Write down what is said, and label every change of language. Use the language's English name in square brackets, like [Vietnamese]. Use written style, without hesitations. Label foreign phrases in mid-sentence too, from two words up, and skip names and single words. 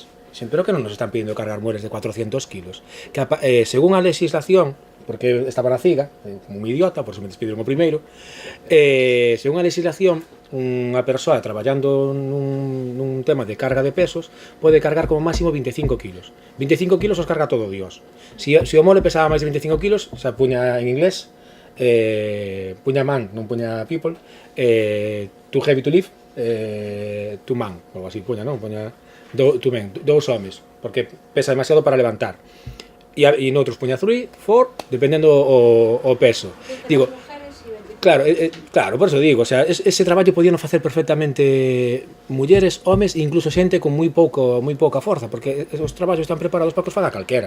[Galician] Pero que non nos están pedindo cargar muebles de 400 kilos. Que según a legislación, porque estaba na ciga, como un idiota, por eso me despediron o primeiro, según a legislación, unha persoa traballando nun tema de carga de pesos pode cargar como máximo 25 kilos. 25 kilos os carga todo Dios. Se o mole pesaba máis de 25 kilos, xa puña en inglés, puña man, non puña people, [English] too heavy to lift, too man, [Galician] ou así puña, non? Puña [English] too men, [Galician] dous homes, porque pesa demasiado para levantar. E noutros puña 3, 4, dependendo o peso. Digo, claro, por eso digo, o sea, ese traballo podían facer perfectamente mulleres, homes e incluso xente con moi pouca forza, porque os traballos están preparados para que os faga calquera.